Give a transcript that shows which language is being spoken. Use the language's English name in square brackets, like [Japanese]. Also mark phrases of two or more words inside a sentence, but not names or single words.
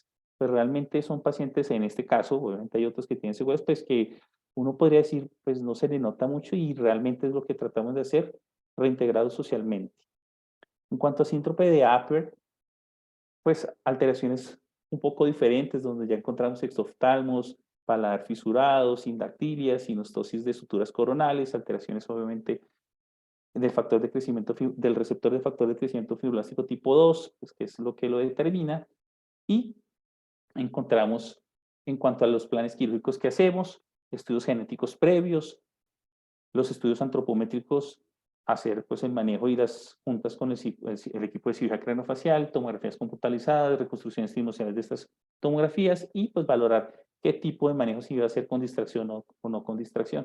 [Spanish] Pues realmente son pacientes, en este caso, obviamente hay otros que tienen seguros, pues que uno podría decir, pues no se le nota mucho y realmente es lo que tratamos de hacer, reintegrados socialmente. En cuanto a síncope de Apert, pues alteraciones un poco diferentes, donde ya encontramos exoftalmos, paladar fisurado, sindactilia, sinostosis de suturas coronales, alteraciones obviamente del factor de crecimiento, del receptor de factor de crecimiento fibroblástico tipo 2, pues, que es lo que lo determina, y encontramos en cuanto a los planes quirúrgicos que hacemos, estudios genéticos previos, los estudios antropométricos, hacer pues el manejo y las juntas con el equipo de cirugía craneofacial, tomografías computalizadas, reconstrucciones tridimensionales de estas tomografías y pues valorar qué tipo de manejo se iba a hacer con distracción o no con distracción.